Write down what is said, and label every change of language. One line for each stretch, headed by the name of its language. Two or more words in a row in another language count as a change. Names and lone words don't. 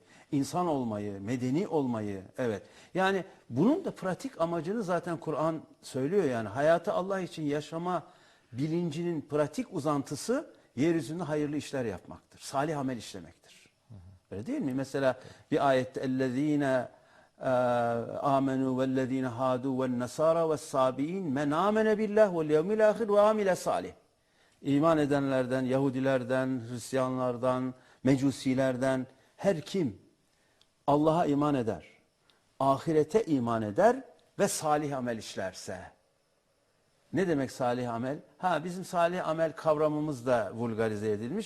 Turkish: İnsan olmayı, medeni olmayı, evet. Yani bunun da pratik amacını zaten Kur'an söylüyor yani. Hayatı Allah için yaşama bilincinin pratik uzantısı yeryüzünde hayırlı işler yapmaktır. Salih amel işlemektir. Öyle değil mi? Mesela bir ayette
Arabic: اَلَّذ۪ينَ آمَنُوا وَالَّذ۪ينَ هَادُوا وَالنَّسَارَ وَالصَّابِئِينَ مَنْ آمَنَ بِاللّٰهِ وَالْيَوْمِ الْآخِرِ وَعَمِلَ صَالِحٍ.
Turkish: İman edenlerden, Yahudilerden, Hristiyanlardan, Mecusilerden her kim Allah'a iman eder, ahirete iman eder ve salih amel işlerse. Ne demek salih amel? Bizim salih amel kavramımız da vulgarize edilmiş.